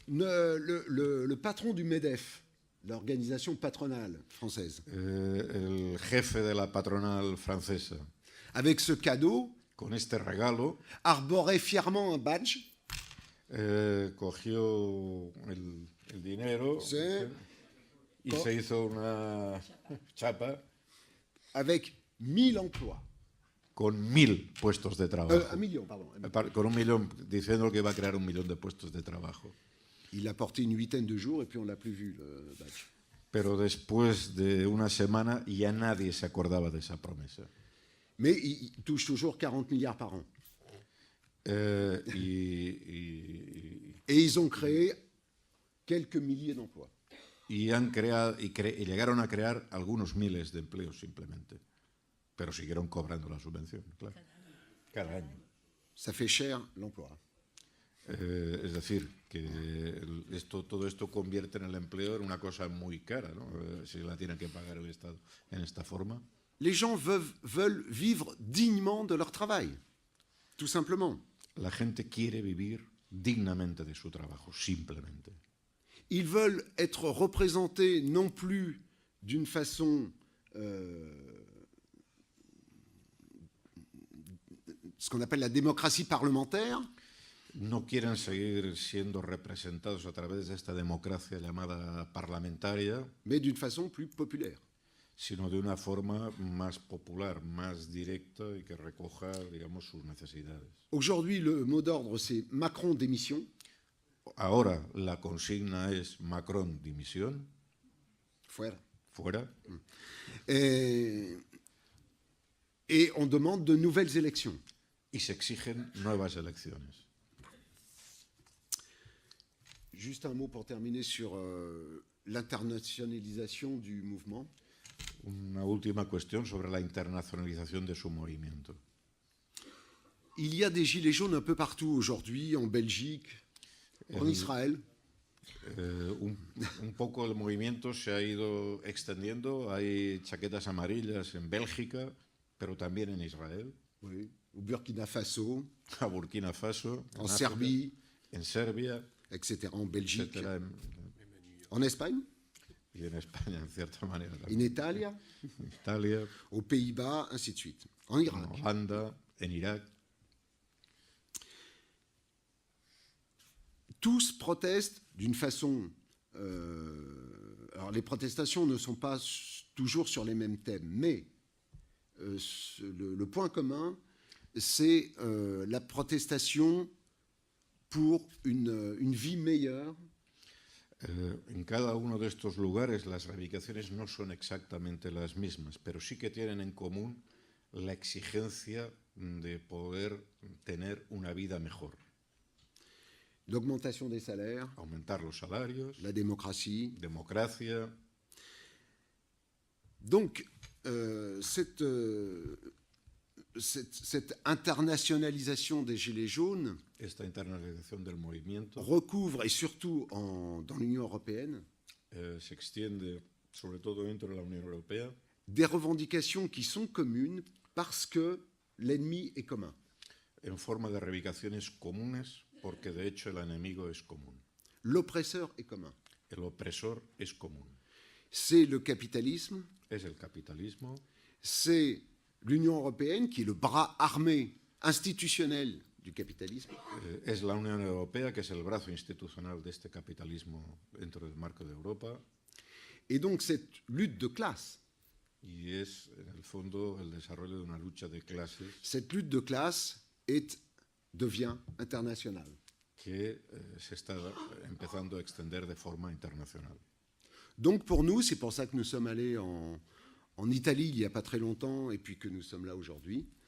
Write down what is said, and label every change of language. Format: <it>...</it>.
<fr>Le patron du MEDEF, l'organisation patronale française,</fr> <es>El jefe de la patronal francesa,</es> <fr>avec ce cadeau,</fr> <es>con este regalo,</es> <fr>arborait fièrement un badge.</fr> <es>cogió el dinero Sí. y se hizo una chapa</es> <fr>Avec 1000 emplois.</fr> <es>con 1.000 puestos de trabajo.</es> <fr>1 million, pardon.</fr> <es>Con 1 millón, diciendo que iba a crear 1 millón de puestos de trabajo.</es> <fr>Il a porté une huitaine de jours et puis on l'a plus vu, le badge.</fr> <es>Pero después de una semana ya nadie se acordaba de esa promesa.</es> <fr>Mais il touche toujours 40 milliards par an. Et ils ont créé quelques milliers d'emplois.</fr> <es>Han creado y llegaron a crear algunos miles de empleos simplemente, pero siguieron cobrando la subvención, claro, cada año. Ça fait cher l'emploi. Es decir, que todo esto convierte en el empleo en una cosa muy cara, ¿no? Si la tiene que pagar el Estado en esta forma.</es> <fr>Les gens veulent vivre dignement de leur travail, tout simplement.</fr> <es>La gente quiere vivir dignamente de su trabajo, simplemente.</es> <fr>Ils veulent être représentés non plus d'une façon, ce qu'on appelle la démocratie parlementaire,</fr> <es>No quieren seguir siendo representados a través de esta democracia llamada parlamentaria,</es> <fr>mais d'une façon plus populaire.</fr> <es>sino de una forma más popular, más directa y que recoja, digamos, sus necesidades.</es> <fr>Aujourd'hui, le mot d'ordre, c'est Macron démission.</fr> <es>Ahora la consigna es Macron dimisión, Fuera. fuera,</es> <fr>Et on demande de nouvelles élections.</fr> <es>y se exigen nuevas elecciones.</es> <fr>Juste un mot pour terminer sur l'internationalisation du mouvement.</fr> <es>Una última cuestión sobre la internacionalización de su movimiento.</es> <fr>Il y a des gilets jaunes un peu partout aujourd'hui, en Belgique, en Israël.</fr> <es>Un poco el movimiento se ha ido extendiendo. Hay chaquetas amarillas en Bélgica, pero también en Israel,</es> <fr>Oui, au Burkina Faso,</fr> <es>a Burkina Faso, en África,</es> <fr>Serbie,</fr> <es>en Serbia,</es> <fr>etc., en Belgique,</fr> <es>etcétera,</es> <fr>en Espagne,</fr> <es>y en España, en cierta manera, en también. Italia, En Italia,</es> <fr>aux Pays-Bas, ainsi de suite.</fr> <es>En Irak. Holanda, en Irak.</es> <fr>Tous protestent d'une façon... alors les protestations ne sont pas toujours sur les mêmes thèmes, mais le point commun, c'est la protestation pour une vie meilleure.</fr> <es>En cada uno de estos lugares las reivindicaciones no son exactamente las mismas, pero sí que tienen en común la exigencia de poder tener una vida mejor.</es> <fr>L'augmentation des salaires,</fr> <es>Aumentar los salarios,</es> <fr>la démocratie.</fr> <es>democracia.</es> <fr>Donc, cette internationalisation des Gilets jaunes</fr> <es>Esta internalización del movimiento</es> <fr>recouvre, et surtout dans l'Union européenne,</fr> <es>se extiende sobre todo dentro de la Unión Europea</es> <fr>des revendications qui sont communes parce que l'ennemi est commun.</fr> <es>en forma de reivindicaciones comunes, porque de hecho el enemigo es común.</es> <fr>L'oppresseur est commun.</fr> <es>El opresor es común.</es> <fr>C'est le capitalisme,</fr> <es>Es el capitalismo,</es> <fr>c'est l'Union européenne qui est le bras armé institutionnel du capitalisme,</fr> <es>es la Unión Europea, que es el brazo institucional de este capitalismo dentro del marco de Europa,</es> <fr>et donc cette lutte de classe.</fr> <es>y es en el fondo el desarrollo de una lucha de clases</es> <fr>Cette lutte de classe devient internationale.</fr> <es>que se está empezando a extender de forma internacional.</es> <fr>Donc pour nous, c'est pour ça que nous sommes allés en Italie il n'y a pas très longtemps et puis que nous sommes là aujourd'hui.</fr>